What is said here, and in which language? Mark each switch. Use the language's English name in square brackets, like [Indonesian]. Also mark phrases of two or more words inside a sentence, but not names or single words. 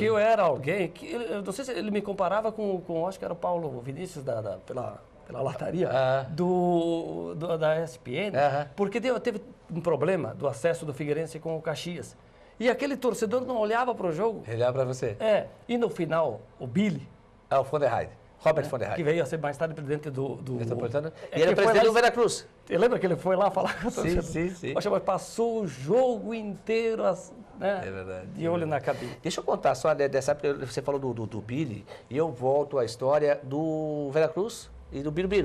[Portuguese] que eu era alguém, que eu não sei se ele me comparava com acho que era o Paulo Vinícius pela lataria da ESPN, porque teve um problema do acesso do Figueirense com o Caxias. E aquele torcedor não olhava para o jogo. Ele olhava para você. E no final, o Billy, O von der Heide. Robert von der que Heide. veio a ser mais tarde presidente do Metropolitano. É E era que foi presidente lá do Veracruz. Lembra que ele foi lá falar com o torcedor? Sim. Poxa, mas passou o jogo inteiro, né, É verdade. de olho na cabine. Deixa eu contar só dessa época, você falou do Billy, e eu volto à história do Veracruz e do Birubiru.